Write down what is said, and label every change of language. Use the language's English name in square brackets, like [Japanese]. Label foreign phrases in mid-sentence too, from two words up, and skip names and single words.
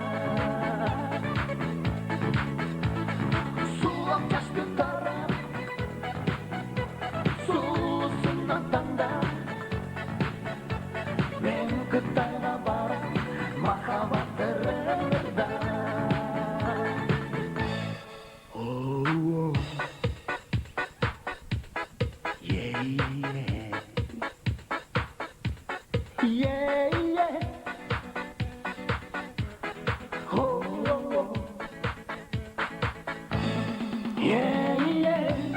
[Kyrgyz] Сулап жашты тара, суусунан танда, мен Кытайга барам, махаббат ырымында. [English] Oh, yeah, yeah, yeah, yeah. Oh, oh, yeah, yeah.